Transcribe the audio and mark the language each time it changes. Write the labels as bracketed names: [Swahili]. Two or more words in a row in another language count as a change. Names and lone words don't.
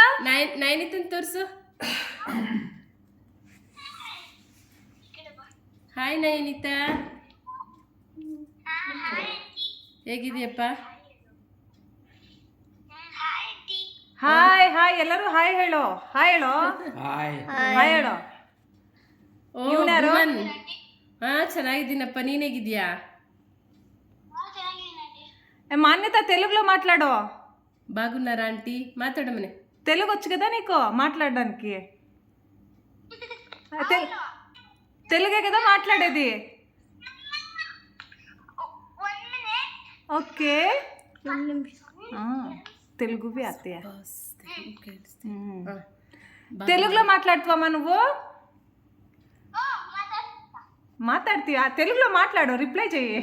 [Kannada] ನೈನಿತನ್ ತೋರಿಸು. ಹಾಯ್ ನಯನಿತಾ, ಹೇಗಿದೆಯಪ್ಪ? ಹಾಯ್ ಹಾಯ್, ಎಲ್ಲರೂ ಹಾಯ್ ಹೇಳೋ. ಹಾಯ್ ಹೇಳೋ, ಹಾಯ್ ಹೇಳೋ. ಹಾ ಚೆನ್ನಾಗಿದ್ದೀನಪ್ಪ, ನೀನ್ ಹೇಗಿದ್ಯಾ? [Telugu] మాన్యత తెలుగులో మాట్లాడో. బాగున్నారా ఆంటీ మాట్లాడమని తెలుగు వచ్చు కదా నీకు మాట్లాడడానికి తెలుగే కదా మాట్లాడేది ఓకే తెలుగువి అత్తయ్య తెలుగులో మాట్లాడుతావమ్మా నువ్వు మాట్లాడుతీవా తెలుగులో మాట్లాడు రిప్లై చెయ్యి